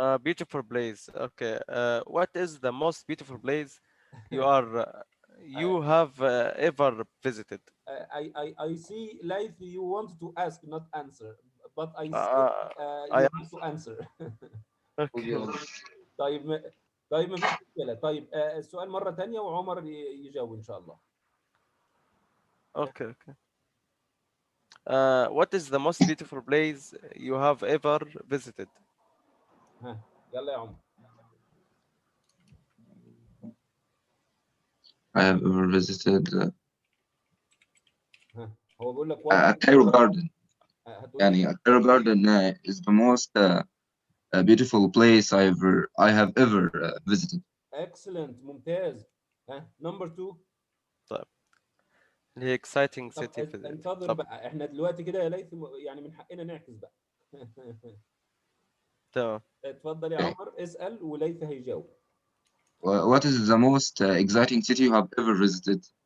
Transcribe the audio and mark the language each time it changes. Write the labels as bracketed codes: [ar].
[en] Beautiful place. Okay. What is the most beautiful place you have ever visited? I see, Laith, you want to ask, not answer, but I see you have to answer. Okay. [ar] طيب ما فيش مشكلة. طيب السؤال مرة تانية وعمر يجاوب إن شاء الله. [en] Okay. What is the most beautiful place you have ever visited? [ar] ها يلا يا عمر. [en] I have ever visited [ar] هو بيقول لك [en] Cairo Garden. [ar] يعني [en] Cairo Garden is the most beautiful place I have ever visited. Excellent. [ar] ممتاز. [en] number 2. [ar] طيب. هي exciting طب [en] city. [ar] انتظر بقى، احنا دلوقتي كده يا ليث يعني من حقنا نعكس بقى. تمام. اتفضل يا عمر اسأل وليث هيجاوب. [en] What is the most exciting city you have ever visited?